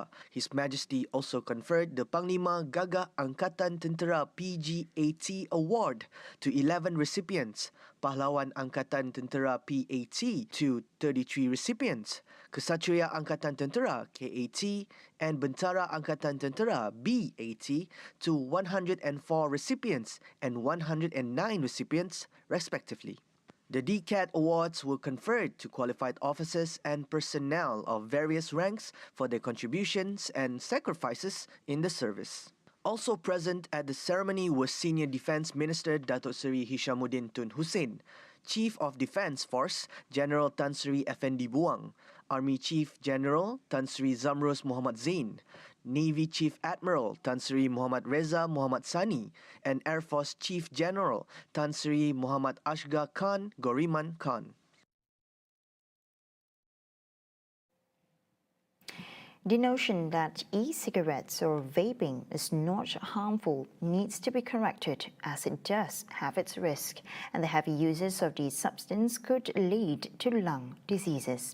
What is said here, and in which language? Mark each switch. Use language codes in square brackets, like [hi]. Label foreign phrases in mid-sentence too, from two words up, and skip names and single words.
[en] His Majesty also conferred the Panglima Gagah Angkatan Tentera PGAT Award to 11 recipients, Pahlawan Angkatan Tentera PAT to 33 recipients, Kesatria Angkatan Tentera KAT and Bentara Angkatan Tentera BAT to 104 recipients and 109 recipients, respectively. The DCAT awards were conferred to qualified officers and personnel of various ranks for their contributions and sacrifices in the service. Also present at the ceremony was Senior Defence Minister Datuk Seri Hishamuddin Tun Hussein, Chief of Defence Force General Tan Sri Effendi Buang, Army Chief General Tan Sri Zamrus Muhammad Zain, Navy Chief Admiral Tan Sri Muhammad Reza Muhammad Sani, and Air Force Chief General Tan Sri Muhammad Ashgar Khan Goriman Khan. The notion that e-cigarettes or vaping is not harmful needs to be corrected, as it does have its risk, and the heavy uses of these substances could lead to lung diseases.